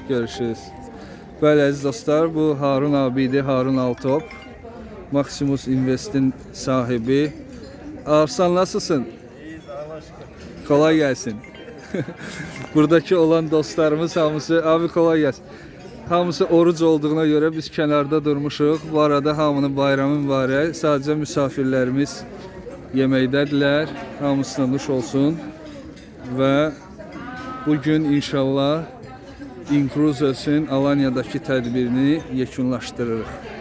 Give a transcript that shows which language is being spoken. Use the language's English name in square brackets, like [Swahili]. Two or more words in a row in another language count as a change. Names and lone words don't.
[Turkish] Görüşürüz. Böyle aziz dostlar, bu Harun abiydi, Harun Altop. Maximus Invest'in sahibi. Arslan nasılsın? İyiyiz, Allah'a şükür. Kolay gelsin. Buradaki olan dostlarımız hamısı, abi kolay gelsin. Hamısı oruc olduğuna göre biz kenarda durmuşuq. [Azerbaijani] Bu arada hamının bayramı mübarək. Sadəcə misafirlərimiz yeməkdədirlər. Hamısına nuş olsun. Və bugün inşallah Incruzers'in Alanya'daki tədbirini yekunlaşdırırıq.